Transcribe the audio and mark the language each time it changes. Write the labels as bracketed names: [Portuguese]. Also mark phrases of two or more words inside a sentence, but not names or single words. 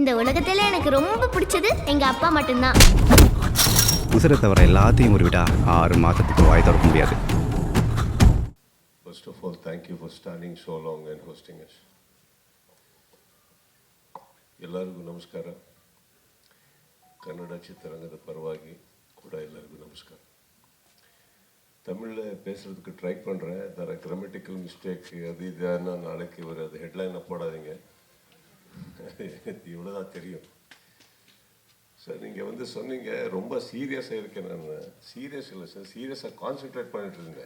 [Tamil] இந்த உலகத்துல எனக்கு ரொம்ப பிடிச்சது எங்க அப்பா மட்டும்தான். உசுரை தவிர எல்லாத்தையும் உருவிட்டா 6 மாதத்துக்கு வாய் திறக்க முடியாது. [English] First of all, thank you for standing so long and hosting us. [Kannada] ಎಲ್ಲರಿಗೂ ನಮಸ್ಕಾರ. ಕನ್ನಡ ಚಿತ್ರರಂಗದ ಪರವಾಗಿ ಕೂಡ ಎಲ್ಲರಿಗೂ ನಮಸ್ಕಾರ. [Tamil] தமிழில் பேசுகிறதுக்கு ட்ரை பண்ணுறேன். தர [English] grammatical mistake [Tamil] அது இதுன்னா நாளைக்கு ஒரு அது ஹெட்லைனை போடாதீங்க. இவ்வளோ தான் தெரியும். சார் நீங்கள் வந்து சொன்னீங்க ரொம்ப சீரியஸாக இருக்கேன். நான் சீரியஸ் இல்லை சார், [English] seriousஆக concentrate [Tamil] பண்ணிட்டு இருந்தேன்.